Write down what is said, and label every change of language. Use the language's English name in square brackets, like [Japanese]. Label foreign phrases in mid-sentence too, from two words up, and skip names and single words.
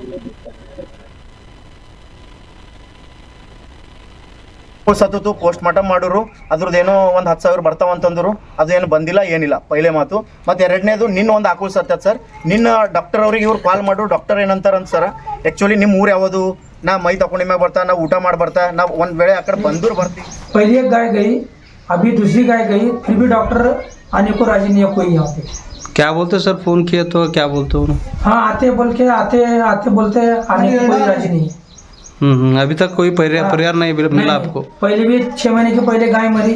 [Kannada] ಸತ್ತು ಪೋಸ್ಟ್ ಮಾರ್ಟಮ್ ಮಾಡೋರು, ಅದ್ರದ್ದೇನೋ ಒಂದು 10,000 ಬರ್ತಾವಂತಂದ್ರು, ಅದೇನು ಬಂದಿಲ್ಲ ಏನಿಲ್ಲ ಪೈಲೆ ಮಾತು. ಮತ್ತೆ ಎರಡನೇದು ನಿನ್ನ ಒಂದು ಆಕಳು ಸತ್ತದ ಸರ್. ನಿನ್ನ ಡಾಕ್ಟರ್ ಅವ್ರಿಗೆ ಇವ್ರು ಕಾಲ್ ಮಾಡು, ಡಾಕ್ಟರ್ ಏನಂತಾರಂತ ಸರ್, ಆ್ಯಕ್ಚುಲಿ ನಿಮ್ಮ ಊರು ಯಾವುದು, ನಾ ಮೈ ತಗೊಂಡು ಮ್ಯಾಗ ಬರ್ತಾ, ನಾವು ಊಟ ಮಾಡಿ ಬರ್ತಾ, ನಾವು ಒಂದು ವೇಳೆ ಆ ಕಡೆ ಬಂದೂರು ಬರ್ತೀವಿ. [Hindi] पहली एक गाय गई, अभी दूसरी गाय गई, फिर भी डॉक्टर आने को राजी नहीं है कोई यहाँ पे। क्या बोलते सर, फोन किए तो क्या बोलते हो? हाँ आते बोल के आते बोलते आने को कोई राजी नहीं है। अभी तक कोई परिहार नहीं मिला आपको? पहले भी 6 महीने के पहले गाय मरी,